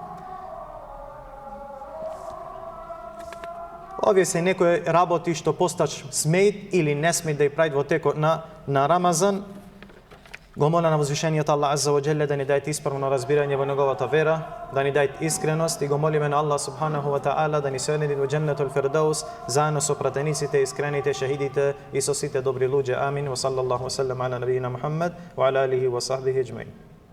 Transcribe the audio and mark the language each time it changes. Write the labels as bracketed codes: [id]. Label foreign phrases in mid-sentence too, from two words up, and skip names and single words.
[mk] Овие се некои работи што постач смеет или не смеет да ја правит во текот на Рамазан. Го моля на возвишениот Аллах [ar] عز وجل [mk] да ни даде исправно разбирање во неговата вера, да ни даде искреност и го молиме на Аллах [ar] سبحانه وتعالى [mk] да ни се одеди во [ar] جنة الفردوس [mk] заедно со пратениците, искрените, шахидите и со сите добри луѓе. Амин. [ar] وصلى الله وسلم على نبينا محمد وعلى آله وصحبه أجمعين.